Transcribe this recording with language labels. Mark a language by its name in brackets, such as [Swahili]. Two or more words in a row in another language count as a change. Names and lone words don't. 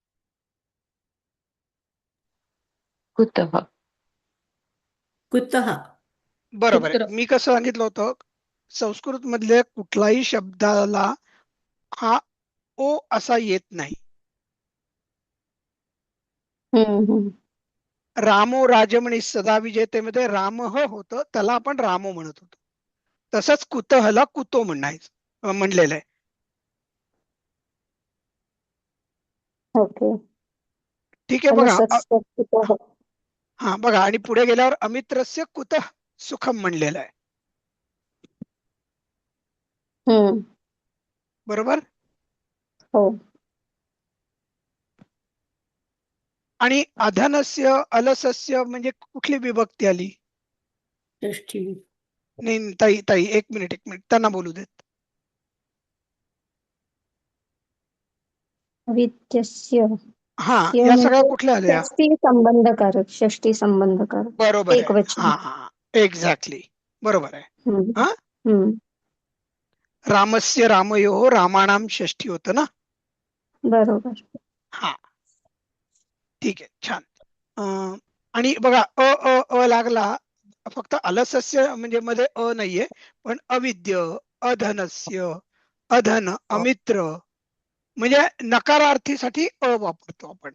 [Marathi] कुतः. कुतः. बरोबर आहे. कुत्र. मी कसं सांगितलं होतं, संस्कृत मधल्या कुठलाही शब्दाला हा ओ असा येत नाही. हम्म. [Sanskrit] रामो राजमणी सदा [Marathi] विजेतेमध्ये रामह होतं, त्याला आपण रामो म्हणत होतो. तसंच कुतहला कुतो म्हणलेलं आहे. ओके. ठीक आहे बघा. [Sanskrit] अलसस्य कुतः. [Marathi] हा बघा, आणि पुढे गेल्यावर [Sanskrit] अमित्रस्य कुतः सुखम [Marathi] म्हणलेलं आहे, हम्म. बरोबर. हो. आणि अधनस्य अलसस्य म्हणजे कुठली विभक्ती आली? षष्ठी. नाही ताई ताई, एक मिनिट त्यांना बोलू देत. अविद्यस्य. हा, य या सगळ्या म्हणजे कुठल्या आल्या? षष्टी संबंधकारक. षष्टी संबंधकारक. बरोबर आहे. एकवचन. हा, एक्झॅक्टली बरोबर आहे. हम्म. हा, हम्म. [Sanskrit] रामस्य रामयोः रामाणाम [Marathi] षष्ठी होतं ना. बरोबर. हा, ठीक आहे, छान. आणि बघा अ अ अ लागला, फक्त अलसस्य म्हणजे मध्ये अ नाहीये, पण अविद्य, अधनस्य, अधन, अमित्र म्हणजे नकारार्थीसाठी अ वापरतो आपण.